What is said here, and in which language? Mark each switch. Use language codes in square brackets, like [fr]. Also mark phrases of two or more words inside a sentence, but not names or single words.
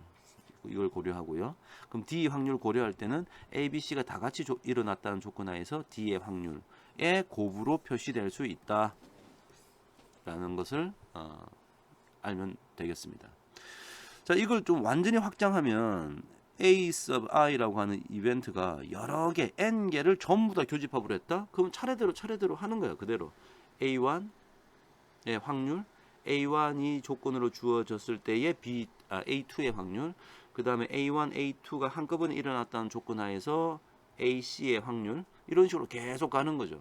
[ko] 이걸 고려하고요. 그럼 D 확률 고려할 때는 A, B, C가 다 같이 일어났다는 조건 하에서 D의 확률의 곱으로 표시될 수 있다. 라는 것을 알면 되겠습니다. 자, 이걸 좀 완전히 확장하면 A sub i라고 하는 이벤트가 여러 개, n 개를 전부 다 교집합으로 했다? 그럼 차례대로 하는 거야. 그대로 A1의 확률, A1이 조건으로 주어졌을 때의 A2의 확률, 그 다음에 A1, A2가 한꺼번에 일어났다는 조건 하에서 AC의 확률, 이런 식으로 계속 가는 거죠.